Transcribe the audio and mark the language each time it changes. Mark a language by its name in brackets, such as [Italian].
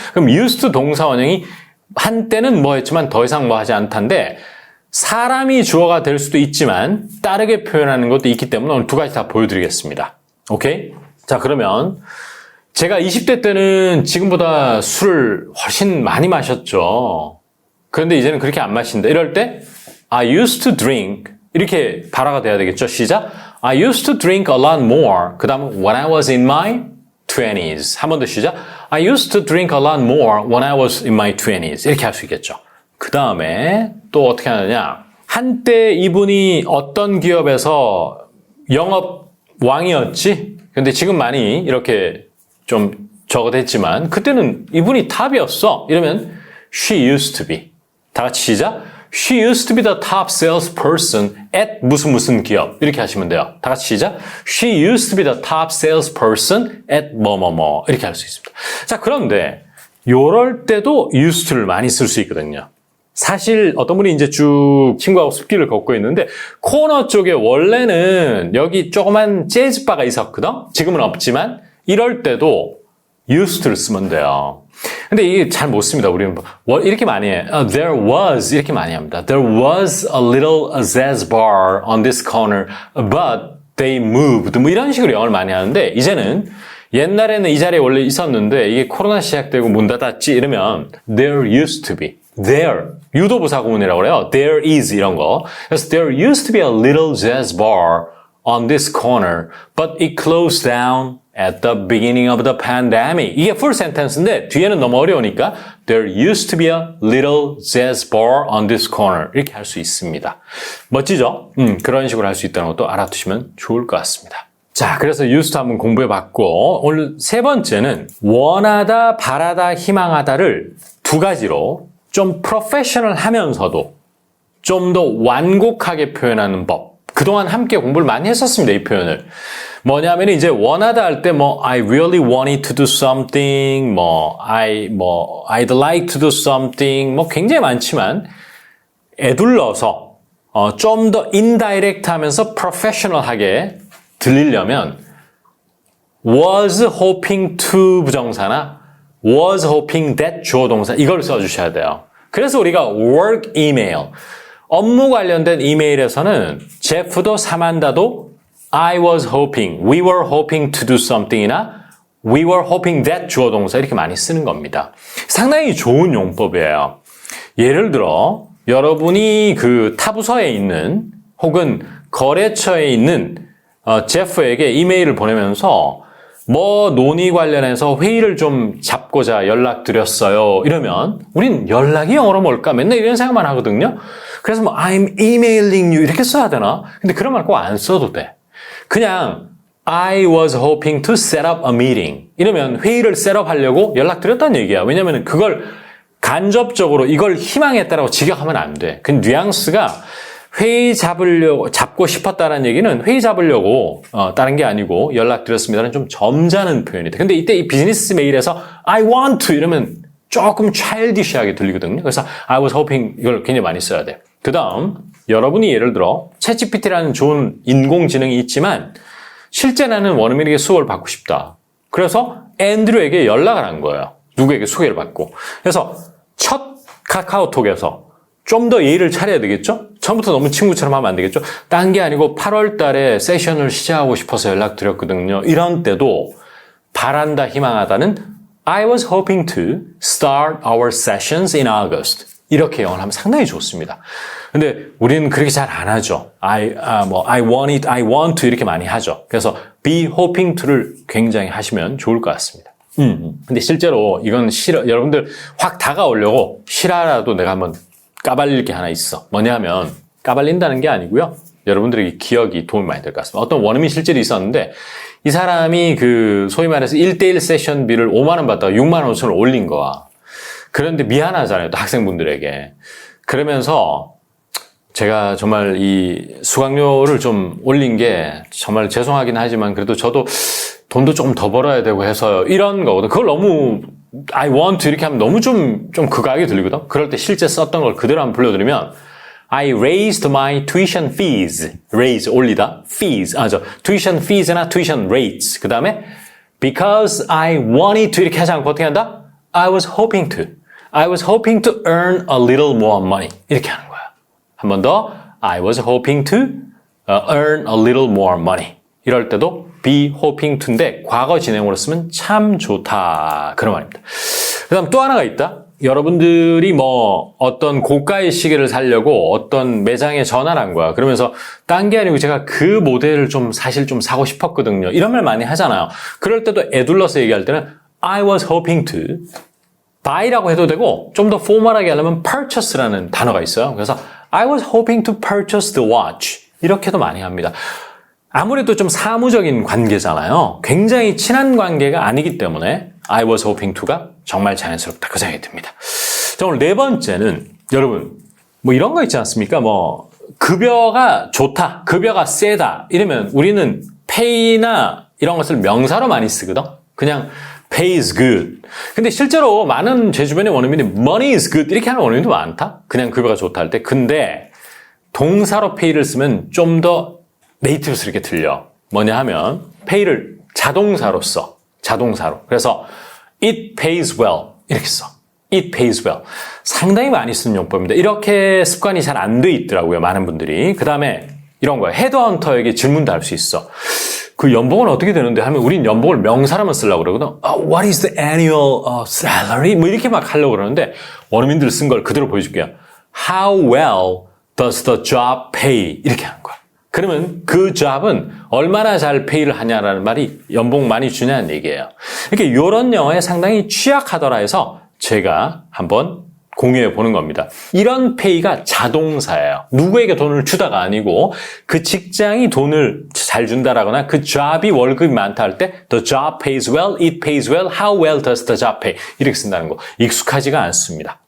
[Korean] 그럼 used to 동사 원형이 한때는 뭐 했지만 더 이상 뭐 하지 않다인데 사람이 주어가 될 수도 있지만 다르게 표현하는 것도 있기 때문에 오늘 두 가지 다 보여드리겠습니다. 오케이? 자, 그러면 제가 20대 때는 지금보다 술을 훨씬 많이 마셨죠. 그런데 이제는 그렇게 안 마신다. 이럴 때 [English] I used to drink [Korean] 이렇게 발화가 돼야 되겠죠. 시작. [English] I used to drink a lot more. [Korean] 그 다음은 [English] when I was in my 20s. [Korean] 한 번 더 시작. [English] I used to drink a lot more when I was in my 20s. [Korean] 이렇게 할 수 있겠죠. 그 다음에 또 어떻게 하느냐. 한때 이분이 어떤 기업에서 영업 왕이었지. 근데 지금 많이 이렇게 좀 저거 됐지만 그때는 이분이 탑이었어. 이러면 [English] she used to be. [Korean] 다 같이 시작. [English] She used to be the top salesperson at [Korean] 무슨 기업. 이렇게 하시면 돼요. 다 같이 시작. [English] She used to be the top salesperson at [Korean] 뭐뭐뭐. 이렇게 할 수 있습니다. 자, 그런데 요럴 때도 used to를 많이 쓸 수 있거든요. 사실 어떤 분이 이제 쭉 친구하고 숲길을 걷고 있는데 코너 쪽에 원래는 여기 조그만 재즈바가 있었거든. 지금은 없지만 이럴 때도 used to를 쓰면 돼요. 근데 이게 잘 못 씁니다. 우리는 이렇게 많이 해. [English] There was [Korean] 이렇게 많이 합니다. [English] There was a little jazz bar on this corner, but they moved. [Korean] 뭐 이런 식으로 영어를 많이 하는데 이제는 옛날에는 이 자리에 원래 있었는데 이게 코로나 시작되고 문 닫았지 이러면 [English] there used to be. there. [Korean] 유도부사 구문이라고 그래요. There is 이런 거. 그래서 [English] there used to be a little jazz bar on this corner, but it closed down at the beginning of the pandemic. [Korean] 이게 full sentence인데 뒤에는 너무 어려우니까 [English] there used to be a little jazz bar on this corner. [Korean] 이렇게 할 수 있습니다. 멋지죠? 그런 식으로 할 수 있다는 것도 알아두시면 좋을 것 같습니다. 자, 그래서 used to 한번 공부해봤고 오늘 세 번째는 원하다, 바라다, 희망하다를 두 가지로 좀 프로페셔널 하면서도 좀 더 완곡하게 표현하는 법. 그동안 함께 공부를 많이 했었습니다, 이 표현을. 뭐냐면 이제 원하다 할 때 [English] I really wanted to do something, [Korean] I'd like to do something, 굉장히 많지만 애둘러서 좀 더 indirect 하면서 professional하게 들리려면 [English] was hoping to [Korean] 부정사나 [English] was hoping that [Korean] 주어 동사 이걸 써주셔야 돼요. 그래서 우리가 work email, 업무 관련된 이메일에서는 제프도 사만다도 [English] I was hoping, we were hoping to do something [Korean] 이나 [English] we were hoping that [Korean] 주어 동사 이렇게 많이 쓰는 겁니다. 상당히 좋은 용법이에요. 예를 들어 여러분이 그 타부서에 있는 혹은 거래처에 있는 제프에게 이메일을 보내면서 논의 관련해서 회의를 좀 잡고자 연락드렸어요. 이러면 우린 연락이 영어로 뭘까? 맨날 이런 생각만 하거든요. 그래서 [English] I'm emailing you [Korean] 이렇게 써야 되나? 근데 그런 말 꼭 안 써도 돼. [English] 그냥 I was hoping to set up a meeting. [Korean] 이러면 회의를 셋업 하려고 연락드렸다는 얘기야. 왜냐면 그걸 간접적으로 이걸 희망했다라고 직역하면 안 돼. 그 뉘앙스가 회의 잡고 싶었다는 얘기는 회의 잡으려고 다른 게 아니고 연락드렸습니다는 좀 점잖은 표현이다. 근데 이때 이 비즈니스 메일에서 [English] I want to [Korean] 이러면 조금 childish하게 들리거든요. 그래서 I was hoping 이걸 굉장히 많이 써야 돼. 그 다음 여러분이 예를 들어 챗GPT라는 좋은 인공지능이 있지만 실제 나는 원어민에게 수업을 받고 싶다. 그래서 앤드류에게 연락을 한 거예요. 누구에게 소개를 받고. 그래서 첫 카카오톡에서 좀 더 예의를 차려야 되겠죠? 처음부터 너무 친구처럼 하면 안 되겠죠? 딴 게 아니고 8월 달에 세션을 시작하고 싶어서 연락드렸거든요. 이런 때도 바란다, 희망하다는 [English] I was hoping to start our sessions in August. [Korean] 이렇게 영어를 하면 상당히 좋습니다. 근데 우리는 그렇게 잘 안 하죠. [English] I want it, I want to [Korean] 이렇게 많이 하죠. 그래서 [English] be hoping to [Korean] 를 굉장히 하시면 좋을 것 같습니다. 근데 실제로 이건 여러분들 확 다가오려고 실화라도 내가 한번 까발릴 게 하나 있어. 뭐냐면 까발린다는 게 아니고요. 여러분들에게 기억이 도움이 많이 될 것 같습니다. 어떤 원어민 실제로 있었는데 이 사람이 소위 말해서 1대1 세션비를 5만 원 받다가 6만 5천을 올린 거야. 그런데 미안하잖아요. 또 학생분들에게. 그러면서 제가 정말 이 수강료를 좀 올린 게 정말 죄송하긴 하지만 그래도 저도 돈도 조금 더 벌어야 되고 해서요. 이런 거거든. 그걸 너무 [English] I want to [Korean] 이렇게 하면 너무 좀 극악하게 들리거든. 그럴 때 실제 썼던 걸 그대로 한번 불러드리면 [English] I raised my tuition fees. [Korean] raise, 올리다. fees. tuition fees나 tuition rates. 그 다음에 [English] because I wanted to [Korean] 이렇게 하지 않고 어떻게 한다? [English] I was hoping to. I was hoping to earn a little more money. [Korean] 이렇게 하는 거야. 한 번 더. [English] I was hoping to earn a little more money. [Korean] 이럴 때도 [English] be hoping to [Korean] 인데 과거 진행으로 쓰면 참 좋다. 그런 말입니다. 그 다음 또 하나가 있다. 여러분들이 어떤 고가의 시계를 사려고 어떤 매장에 전화를 한 거야. 그러면서 딴 게 아니고 제가 그 모델을 사실 좀 사고 싶었거든요. 이런 말 많이 하잖아요. 그럴 때도 애둘러서 얘기할 때는 [English] I was hoping to buy [Korean] 라고 해도 되고 좀 더 포멀하게 하려면 purchase라는 단어가 있어요. 그래서 [English] I was hoping to purchase the watch. [Korean] 이렇게도 많이 합니다. 아무래도 좀 사무적인 관계잖아요. 굉장히 친한 관계가 아니기 때문에 I was hoping to가 정말 자연스럽다. 그 생각이 듭니다. 자, 오늘 네 번째는 여러분 이런 거 있지 않습니까? 급여가 좋다, 급여가 세다 이러면 우리는 pay나 이런 것을 명사로 많이 쓰거든. 그냥 [English] pay is good. [Korean] 근데 실제로 많은 제 주변의 원어민이 [English] money is good [Korean] 이렇게 하는 원어민도 많다. 그냥 급여가 좋다 할 때. 근데 동사로 pay를 쓰면 좀 더 네이티브스럽게 들려. 뭐냐 하면 pay를 자동사로 써. 자동사로. 그래서 [English] it pays well [Korean] 이렇게 써. [English] it pays well. [Korean] 상당히 많이 쓰는 용법입니다. 이렇게 습관이 잘 안 돼 있더라고요. 많은 분들이. 그 다음에 이런 거야. 헤드헌터에게 질문도 할 수 있어. 그 연봉은 어떻게 되는데 하면 우린 연봉을 명사로만 쓰려고 그러거든. [English] What is the annual salary? [Korean] 뭐 이렇게 막 하려고 그러는데 원어민들 쓴 걸 그대로 보여줄게요. [English] How well does the job pay? [Korean] 이렇게 하는 거야. 그러면 그 job은 얼마나 잘 페이를 하냐라는 말이 연봉 많이 주냐는 얘기예요. 이렇게 이런 영어에 상당히 취약하더라 해서 제가 한번 공유해 보는 겁니다. 이런 페이가 자동사예요. 누구에게 돈을 주다가 아니고 그 직장이 돈을 잘 준다라거나 그 job이 월급이 많다 할 때 [English] the job pays well, it pays well, how well does the job pay [Korean] 이렇게 쓴다는 거 익숙하지가 않습니다.